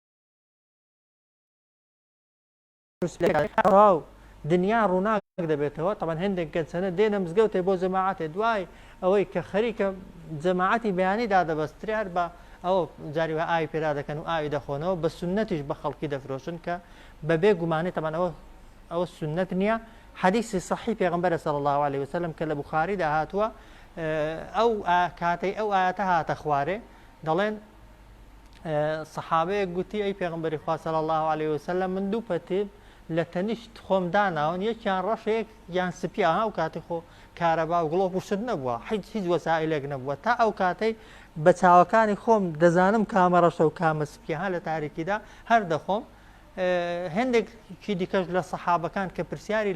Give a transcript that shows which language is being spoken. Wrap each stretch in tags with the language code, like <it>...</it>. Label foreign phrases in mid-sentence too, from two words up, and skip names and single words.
<ckb>دنیا ڕووناک دەبێتەوە طبعا هەندێک کەسانە دێنە مزگەوتێ بۆ جەماعەتێ دوای ئەوەی کە خەریکە جەماعەتی بەیانی دادەبەسترێ هەر بە ئەوە جاری وە ئاوی پێدا دەکەن و ئاوی دەخۆنەوە بە سنەتیش بە خەڵکی دەفرۆشن کە بەبێ گومانێ طبعا ئەوە سنەت نییە حەدیثی صحیح پێغەمبەر</ckb> <ar>صلی الله عليه وسلم</ar> <ckb>کە لە بوخاریدا هاتووە ئەو کاتەی ئەو ئاەتە هاتە خوارێ دەڵێن سەحابەیەک گوتی ئەی پێغەمبەری خوا</ckb> <ar>صلی الله عليه وسلم</ar> <ckb>من دوو پەتێ لە تەنیشت خۆم داناون یەکیان ڕەشێک یان سپیا ئەو کاتی خۆ کارەبا و گڵۆ پوشت نەبووە هیچ وەسائلێک نەبووە تا ئەو کاتەی بە چاوەکانی خۆم دەزانم کامە ڕەشە و کامە سپیها لە تاریکیدا هەر دەخۆم هەندێکی دیکەش لە سەحابەکان کە پرسیاری</ckb>